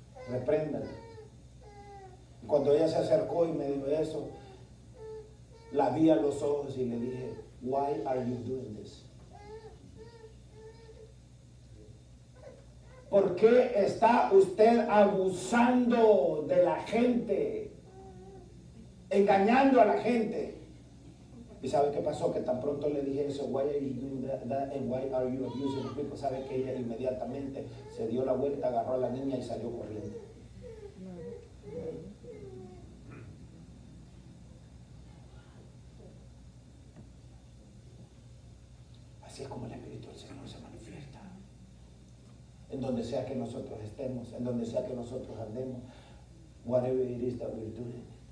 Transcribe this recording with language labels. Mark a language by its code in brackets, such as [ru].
[es] Repréndela. Cuando ella se acercó y me dijo eso, la vi a los ojos y le dije, [en] why are you doing this? [es] ¿Por qué está usted abusando de la gente? Engañando a la gente. ¿Y sabe qué pasó? Que tan pronto le dije eso, [en] why are you doing that and why are you abusing the people? [es] ¿Sabe que ella inmediatamente se dio la vuelta, agarró a la niña y salió corriendo? Así es como el Espíritu del Señor se manifiesta. En donde sea que nosotros estemos, en donde sea que nosotros andemos, [en] whatever it is that we're doing.